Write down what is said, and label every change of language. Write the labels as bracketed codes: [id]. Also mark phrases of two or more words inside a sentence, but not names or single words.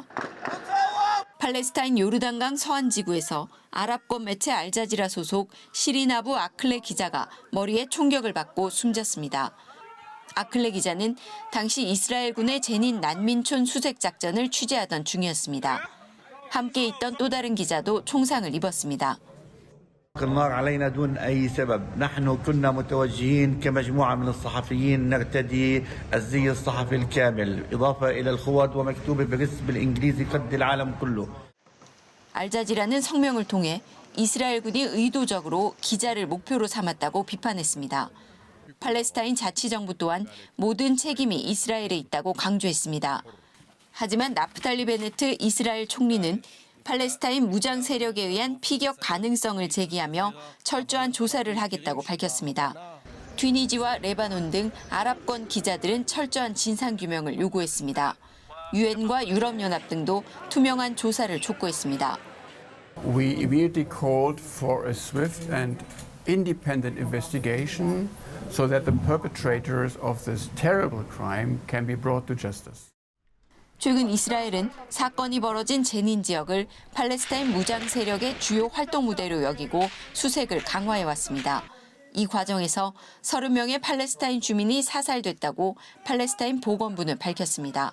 [ko] 팔레스타인 요르단강 서안 지구에서 아랍권 매체 알자지라 소속 시린 아부 아클레 기자가 머리에 총격을 받고 숨졌습니다. 아클레 기자는 당시 이스라엘군의 제닌 난민촌 수색 작전을 취재하던 중이었습니다. 함께 있던 또 다른 기자도 총상을 입었습니다. [ar] النار علينا دون أي سبب، نحن كنا متوجهين كمجموعة من الصحفيين نرتدي الزي الصحفي الكامل، إضافة إلى الخوذ ومكتوبة بالإنجليزي قد العالم كله. [ko] 알자지라는 성명을 통해 이스라엘군이 의도적으로 기자를 목표로 삼았다고 비판했습니다. 팔레스타인 자치정부 또한 모든 책임이 이스라엘에 있다고 강조했습니다. 하지만 나프탈리 베네트 이스라엘 총리는 팔레스타인 무장 세력에 의한 피격 가능성을 제기하며 철저한 조사를 하겠다고 밝혔습니다. 튀니지와 레바논 등 아랍권 기자들은 철저한 진상규명을 요구했습니다. 유엔과 유럽연합 등도 투명한 조사를 촉구했습니다. [en] We immediately called for a swift and independent investigation so that the perpetrators of this terrible crime can be brought to justice. [ko] 최근 이스라엘은 사건이 벌어진 제닌 지역을 팔레스타인 무장 세력의 주요 활동 무대로 여기고 수색을 강화해왔습니다. 이 과정에서 30명의 팔레스타인 주민이 사살됐다고 팔레스타인 보건부는 밝혔습니다.